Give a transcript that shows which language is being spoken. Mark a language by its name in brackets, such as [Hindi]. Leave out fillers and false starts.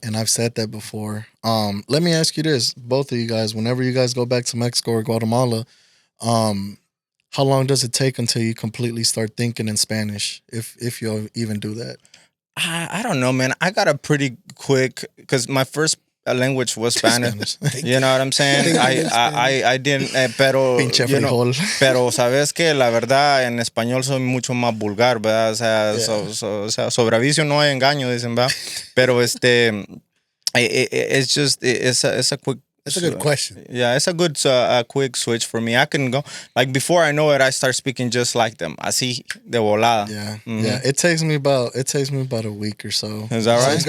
[English] And I've said that before. Let me ask you this, both of you guys, whenever you guys go back to Mexico or Guatemala, how long does it take until you completely start thinking in Spanish, if you'll even do that? I don't know, man. I got a pretty quick, because my first language was Spanish. You know what I'm saying? I didn't, [Spanish] pero, Pinche frijol. Pero sabes que la verdad en español soy mucho más vulgar, ¿verdad? O sea, sobre aviso no hay engaño, dicen, ¿verdad? Pero [English] it's just, it's a quick. That's a good question. Yeah, it's a good quick switch for me. I can go, like, before I know it, I start speaking just like them. [Spanish] Así de volada. [English] Yeah, yeah. It takes me about a week or so. Is that right?